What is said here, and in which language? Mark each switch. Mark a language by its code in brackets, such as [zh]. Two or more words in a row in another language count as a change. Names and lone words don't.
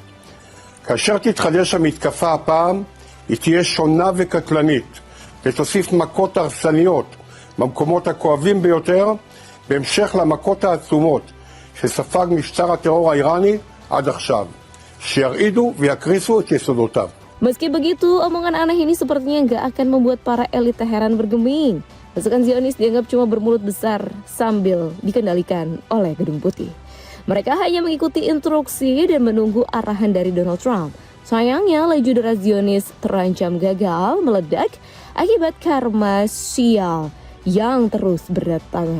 [he] כאשר תתחדש המתקפה הפעם, היא תהיה שונה וקטלנית, ותוסיף מכות הרסניות במקומות הכואבים ביותר, בהמשך למכות העצומות שספג משטר הטרור האיראני עד עכשיו, שירעידו ויקריסו את יסודותיו. [id] Meski begitu, omongan aneh ini sepertinya nggak akan membuat para elit Teheran bergeming. Pasukan Zionis dianggap cuma bermulut besar sambil dikendalikan oleh Gedung Putih. Mereka hanya mengikuti instruksi dan menunggu arahan dari Donald Trump. Sayangnya, laju darah Zionis terancam gagal meledak akibat karma sial yang terus berdatangan.